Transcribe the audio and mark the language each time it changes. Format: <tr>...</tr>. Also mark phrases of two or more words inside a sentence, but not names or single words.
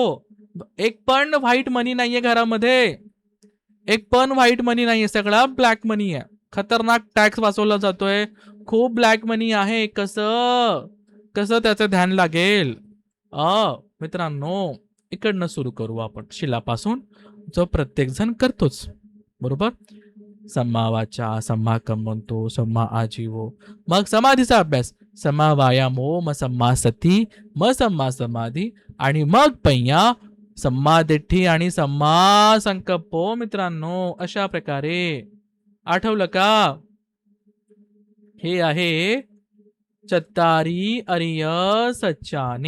<mr>एक पण</mr> <en>white money</en> <mr>नाहीये घरामध्ये. एक पण</mr> <en>white money</en> <mr>नाहीये, सगळा</mr> <en>black money</en> <mr>आहे. खतरनाक टॅक्स वाचवला जातोय, खूप</mr> <en>black money</en> <mr>आहे. कसं कसं त्याचं ध्यान लागेल? मित्रांनो, इकडनं सुरू करू आपण शिलापासून, जो प्रत्येक जण करतोच, बरोबर.</mr> <pi>सम्मा वाचा, सम्मा कम्मंतो, सम्मा आजीवो.</pi> <mr>मग समाधीचा अभ्यास.</mr> <pi>सम्मा वायामो, मग सम्मा सती, मग सम्मा समाधी</pi> <mr>आणि मग</mr> <pi>पैया सम्मा दिठ्ठी आणि सम्मा संकल्पो.</pi> <mr>मित्रांनो, अशा प्रकारे आठवलं का? हे आहे</mr> <pi>चत्तारी अरिय सच्चानी.</pi>